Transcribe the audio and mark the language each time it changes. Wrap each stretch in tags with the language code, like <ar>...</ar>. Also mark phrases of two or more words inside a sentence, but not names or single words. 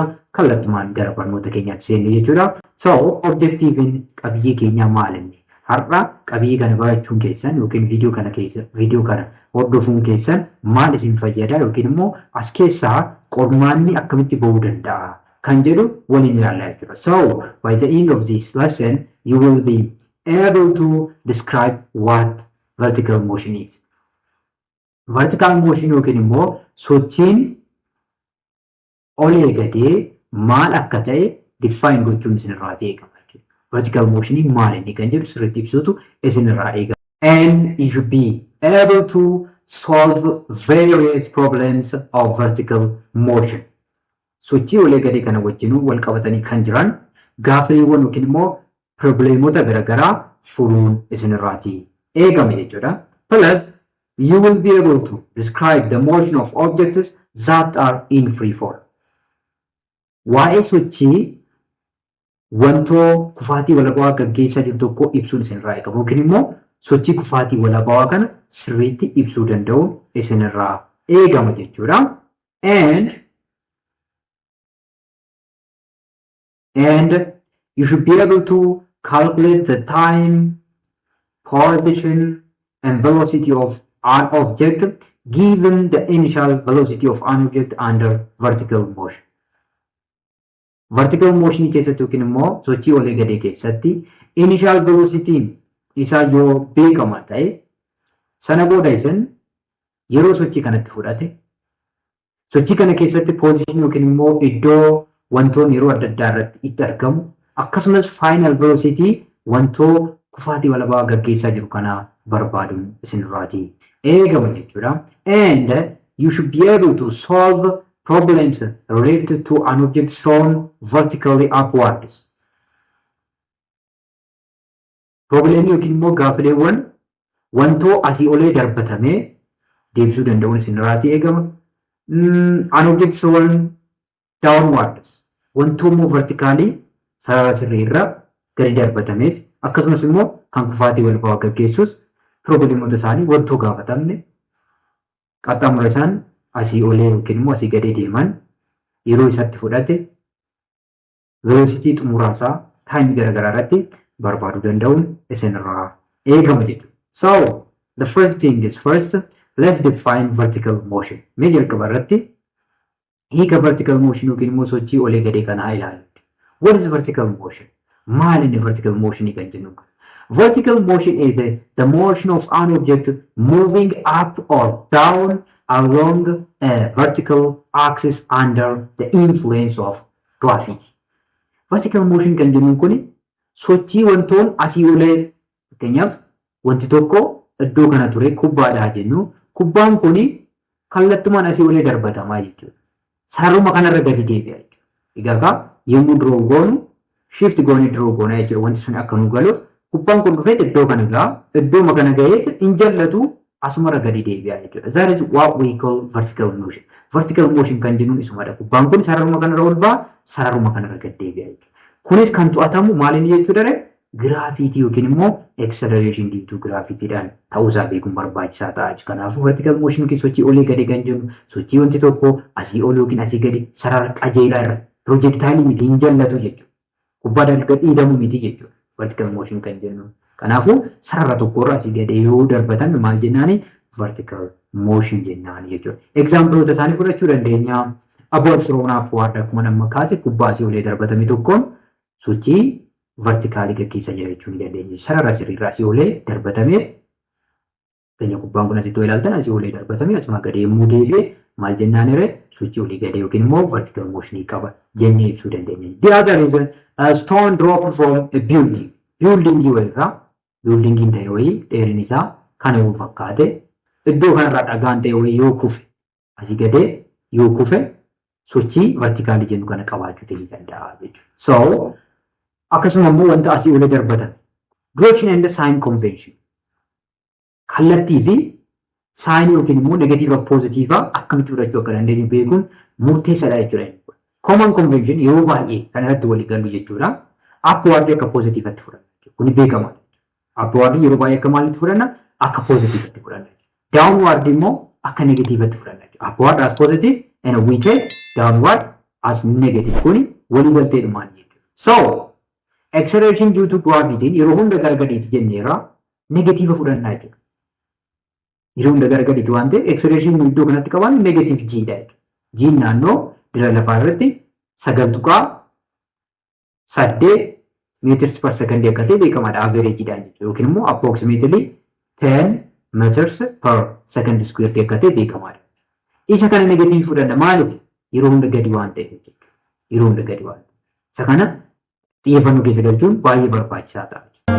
<om>Kallattumaan gara barnoota keenyaatti seenne jechuudha. So objectivin qabiyyee keenyaa maalinni? Har'a qabiyyee kana barachuun keessan yookiin viidiyoo kana hordofuun keessan maal isin fayyada yookiin immoo as keessaa qormaanni akkamitti bahuu danda'a kan jedhu waliin ilaallaa jechuudha.</om> <en>So by the end of this lesson you will be able to describe what vertical motion is. Vertical motion</en> <om>yookiin immoo sochiin olee gadee maal akka ta'e define gochuun isinirraa eegama.</om> <en>Vertical motion</en> <om>maal inni kan jedhu sirriitti ibsuutu isinirraa eegama.</om> <en>And you should be able to solve various problems of vertical motion.</en> <om>Sochii olee gadee kana wajjinuu wal qabatanii kan jiran gaaffiiwwan yookiin immoo probleemota garaagaraa furuun isinirraa eegama jechuudha.</om> <en>Plus you will be able to describe the motion of objects that are in free fall.</en> <om>Waa'ee sochii wantoo kufaatii walabawaa gaggeessaa jiru tokko ibsuun isinirraa eegama yookiin immoo sochii kufaatii walabawaa kana sirriitti ibsuu danda'uun isinirraa eegama jechuudha.</om> <en>And you should be able to calculate the time, position, and velocity of an object given the initial velocity of an object under vertical motion. Vertical motion</en> <om>keessatti yookiin immoo sochii olee gadee keessatti</om> <en>initial velocity</en> <om>isaa yoo beekama ta'e sana booda isin yeroo sochii kanatti fudhate sochii kana keessatti position yookiin immoo iddoo wantoonni yeroo adda addaa irratti itti argamu akkasumas</om> <en>final velocity</en> <om>wantoo kufaatii walabaa gaggeessaa jiru kana barbaaduun isinirraa eegama jechuudha.</om> <en>And you should be able to solve problems related to an object thrown vertically upwards.</en> <om>Problemii yookiin immoo gaaffiiwwan wantoo asii olee darbatamee deebisuu danda'uun isinirraa eegama.</om> <en>An object thrown downwards.</en> <om>Wantoo immoo vertically sarara sirrii irra gadi darbatames akkasumas immoo kan kufaatii walabaa gaggeessus probleemota isaanii wantoo gaafatamne qaxxaamura isaan asii olee yookiin immoo asii gadee deeman yeroo isatti fudhate velocity xumuraasaa taayimii garaagaraa irratti barbaaduu danda'uun isinirraa eegama jechuudha.</om> <en>So the first thing is first let's define vertical motion.</en> <om>Mee jalqaba irratti hiika</om> <en>vertical motion</en> <om>yookiin immoo sochii olee gadee kanaa ilaalu.</om> <en>What is vertical motion?</en> <om>Maal inni</om> <en>vertical motion</en> <om>kan jennu?</om> <en>Vertical motion is the motion of an object moving up or down along a vertical axis under the influence of gravity. Vertical motion</en> <om>kan jennu kun sochii wantoon asii olee fakkeenyaaf wanti tokko iddoo kana ture kubbaadha jennu kubbaan kun kallattumaan asii olee darbatamaa jechuudha. Sararuma kanarra gadi deebi'a jechuudha. Egaa yommuu duroo goonu shift goonee draw goonee jechuudha wanti sun akka nu galuuf kubbaan kun dhufee iddoo kana gaa iddoo makana ga'ee hin jallatu asumara gadi deebi'a jechuudha.</om> <en>That is what we call vertical motion. Vertical motion</en> <om>kan jennuun isumadha. Kubbaan kun sararuma kanarra ol ba'a sararuma kanarra gad deebi'a jechuudha. Kunis kan to'atamu maaliin jechuudha giraafiitii yookiin immoo</om> <en>acceleration due to</en> <om>giraafitiidhaan ta'uusaa beekuun barbaachisaa ta'a. Kanaafuu</om> <en>vertical motion</en> <om>yookiin sochii olii gadi kan jennu sochii wanti tokko asii ol yookiin asii gadi sarara qajeelaa irra piroojektaalii miti hin jallatu jechuudha. Kubbaa dalga dhiidamu miti jechuudha.</om> <en>Vertical motion</en> <om>kan jennu. Kanaafuu sarara tokkorra asii gadi yoo darbatan maal jennaani</om> <en>vertical motion</en> <om>jennaan jechuudha. Exampleota isaanii fudhachuu dandeenya.</om> <en>About thrown upward</en> <om>akkuma nama kaase kubbaa asii olee darbatame tokkoon sochii vertikaalii gaggeessa jechuu ni dandeenya. Sarara sirriirraa asii olee darbatamee keenya kubbaan kun asitti ilaaltan asii olee darbatamee asuma gadi yommuu deebi'e maal jennaan sochii olii gadi yookiin immoo</om> <en>vertical motion</en> <om>qaba jennee ibsuu dandeenya. The other is a stone drop from a building. Buildingii wayirraa buildingiin ta'e wayii dheerinni isaa kana yoo fakkaate iddoo kanarraa dhagaan ta'e wayii yoo kufe asii gadee yoo kufe sochii vertikaalii jennu kana qabaachuu ni danda'a jechuudha. So akkasuma immoo wanta asii olee darbatan</om> <en>direction and sign convention</en> <om>kallattii fi saayinii yookiin immoo negatiiva poozitiivaa akkamitti fudhachuu akka dandeenyu beekuun murteessaadha jechuudha.</om> <en>Common convention</en> <om>yeroo baay'ee kan irratti walii galu jechuudha. Upward akka poozitiivatti fudhanna. Kuni beekama. Upward yeroo baay'ee akka maalitti fudhanna? Akka poozitiivatti fudhanna. Downward immoo akka negatiivatti fudhanna.</om> <en>Upward as positive and we take downward as negative.</en> <om>Kuni walii galtee dhumaan jechuudha.</om> <en>So acceleration due to gravity</en> <om>yeroo hunda gargadiitti jenneera negatiiva fudhannaa jechuudha. Yeroo hunda gargadiitti waan ta'eef acceleration iddoo kanatti qaban negative g dha jechuudha. G naannoo dira lafaa irratti 9.8</om> <en>meters per second</en> <om>akka ta'e beekamaadha average dhaan jechuudha. Yookiin immoo</om> <en>approximately 10 meters per second square</en> <om>akka ta'e beekamaadha. Isa kana negative fudhanna maaliif yeroo hunda gadi waan ta'eef jechuudha. Yeroo hunda gadi waan ta'eef. Isa kana xiyyeeffannoo keessa galchuun baay'ee barbaachisaa ta'a.</om>